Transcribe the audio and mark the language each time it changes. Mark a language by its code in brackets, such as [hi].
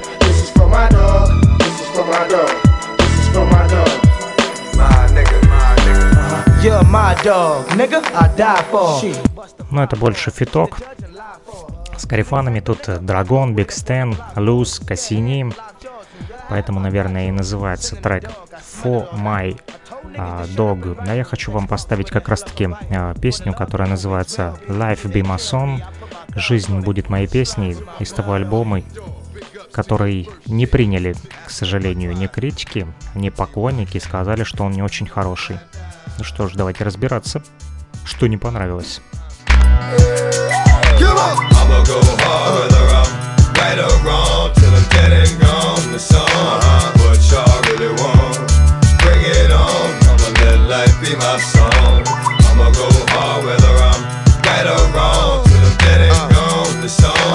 [en] This is for my dog, this is for my dog. This is for my dog. You're my dog, nigga, I die for. [ru] Ну, это больше фиток с карифанами. Тут Dragon, Big Stan, Luz, Cassini. Поэтому, наверное, и называется трек For My Dog. А я хочу вам поставить как раз-таки песню, которая называется Life Be My Song. Жизнь будет моей песней из того альбома, который не приняли, к сожалению, ни критики, ни поклонники. Сказали, что он не очень хороший. Ну что ж, давайте разбираться, что не понравилось. [en] I'ma go hard, whether I'm right or wrong, till I'm dead and gone, the song. What y'all really want, bring it on, I'ma let life be my song. I'ma go hard, whether I'm right or wrong, till I'm dead and gone, the song.